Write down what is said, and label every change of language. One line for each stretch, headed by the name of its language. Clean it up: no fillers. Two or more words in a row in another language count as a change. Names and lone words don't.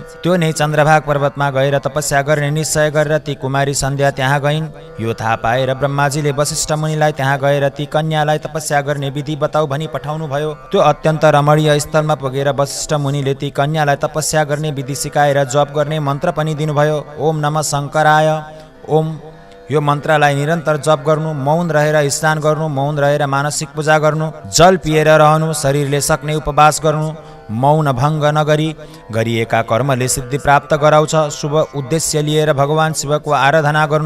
Nepali: त्यो नै चन्द्रभाग पर्वतमा गएर तपस्या गर्ने निश्चय गरेर ती कुमारी सन्ध्या त्यहाँ गइन्। यो थाहा पाएर ब्रह्माजीले वशिष्ठ मुनिलाई त्यहाँ गएर ती कन्यालाई तपस्या गर्ने विधि बताऊ भनी पठाउनु भयो। त्यो अत्यन्त रमणीय स्थलमा पुगेर वशिष्ठ मुनिले ती कन्यालाई तपस्या गर्ने विधि सिकाएर जप गर्ने मन्त्र पनि दिनुभयो।
Sanskrit: ओम नमः शङ्कराय ओम।
Nepali: यो मन्त्रलाई निरन्तर जप गर्नु, मौन रहेर स्नान गर्नु, मौन रहेर मानसिक पूजा गर्नु, जल पिएर रहनु, शरीरले सक्ने उपवास गर्नु, मौन भङ्ग नगरी गरिएका कर्मले सिद्धि प्राप्त गराउँछ। शुभ उद्देश्य लिएर भगवान शिवको आराधना गर्नु।